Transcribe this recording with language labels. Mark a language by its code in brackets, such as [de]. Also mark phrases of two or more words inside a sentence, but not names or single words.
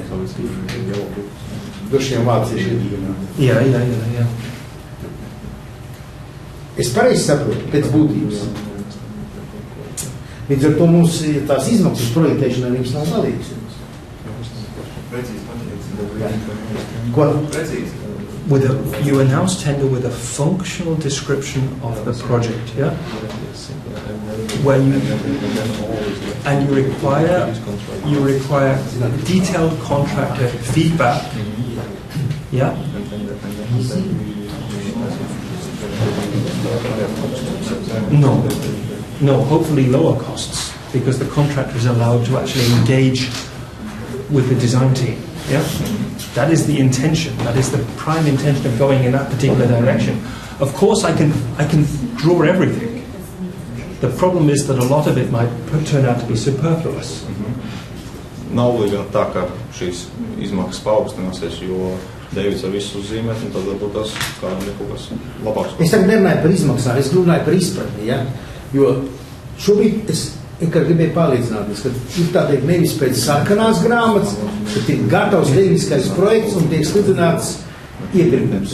[lv] Došiem vāciešiem. Jā. Es pareizi saprotu, pēc būtības. Līdz ar to mums tās izmaksas projektēšanai jums nav dalīgas. Ko? [en] You announce tender with a functional description of the project, yeah? Where you require detailed contractor feedback, yeah? No, hopefully lower costs, because the contractor is allowed to actually engage with the design team, yeah? That is the intention. That is the prime intention of going in that particular direction. Of course, I can draw everything. The problem is that a lot of it might turn out to be superfluous. [lv] Nav līdz tā, ka šīs izmaksas paaugstināsies, jo Deivids var visu uzzīmēt, un tad varbūt tas kādam ir kaut kas labāks. Es tagad nerunāju par izmaksām, es runāju par izpratni, ja? Jo šobrīd es gribēju pārliecināties, ka ir tādēļ nevis pēc sarkanās grāmatas, bet ir gatavs tehniskais projekts un tiek sludināts iepirkums.